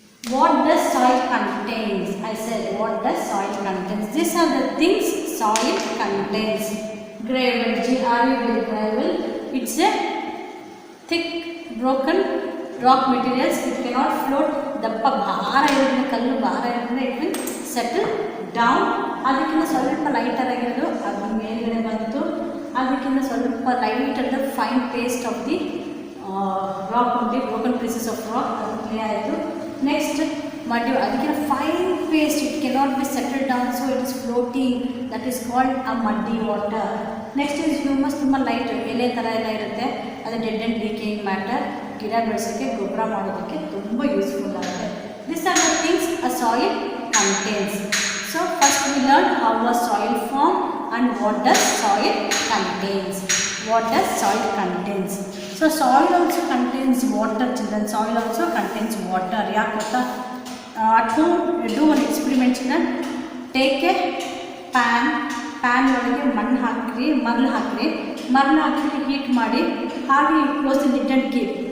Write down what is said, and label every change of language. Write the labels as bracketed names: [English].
[English] What does soil contains? I said what does soil contains. These are the things soil contains. Gravel, G-R-A-V-E-L, gravel. It's a thick broken rock materials. It cannot float. [Kannada] ದಪ್ಪ ಭಾರ ಇರೋದ್ರಿಂದ, ಕಲ್ಲು ಭಾರ ಇರೋದ್ರಿಂದ [English] It will settle down. [Kannada] ಅದಕ್ಕಿಂತ ಸ್ವಲ್ಪ lighter ಆಗಿರೋದು ಅದು ಮೇಲ್ಗಡೆ ಬಂತು. ಅದಕ್ಕಿಂತ ಸ್ವಲ್ಪ [English] light and fine paste of the rock ಉಂಟು, broken pieces of rock, [Kannada] ಅದು ಕ್ಲಿಯರ್ ಆಯಿತು. [English] Next muddy, ಅದಕ್ಕಿಂತ fine paste, it cannot be settle down, so it is floating, that is called a muddy water. Next is humus, [Kannada] ತುಂಬ light ಎಲೆ ಥರ ಎಲ್ಲ ಇರುತ್ತೆ, ಅದು [English] dead and decaying matter, [Kannada] ಗಿಡ ಬೆಳೆಸೋಕ್ಕೆ, ಗೊಬ್ಬರ ಮಾಡೋದಕ್ಕೆ ತುಂಬ ಯೂಸ್ಫುಲ್ ಆಗುತ್ತೆ. [English] This are the things a soil contains. So first we learn how a soil form and what does soil contains. What does soil contains? So soil also contains water, children. Soil also contains water. Yeah, at home you do one experiment, children. Take a pan [Kannada] ಒಳಗೆ ಮಣ್ಣು ಹಾಕ್ರಿ, ಮರಳು ಹಾಕ್ರಿ, heat ಮಾಡಿ, ಹಾಗೆ [English] you close the lid and keep.